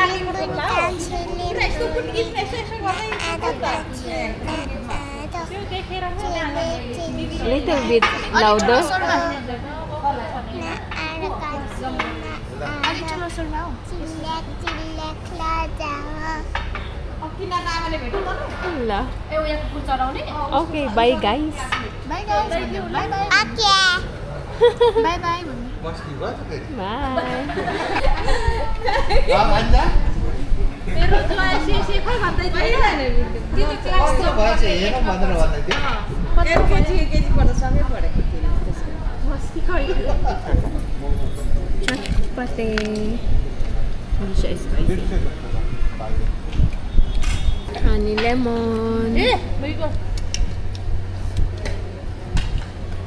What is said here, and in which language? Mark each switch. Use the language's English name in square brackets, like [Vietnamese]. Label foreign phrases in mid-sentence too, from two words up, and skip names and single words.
[English] A little bit louder. Okay, bye guys. Bye guys. Bye bye. Okay. Bye bye. Bye. [Filipino] Pero si pa [Nepali] भन्दै थियो त्यो त क्लास त भएछ हेर भनेर भन्दै थियो एलकेजी पढ्दा सँगै पढेको थियो मस्ती खै [Filipino] Pati hindi siya spicy. [English] Honey lemon. May ko.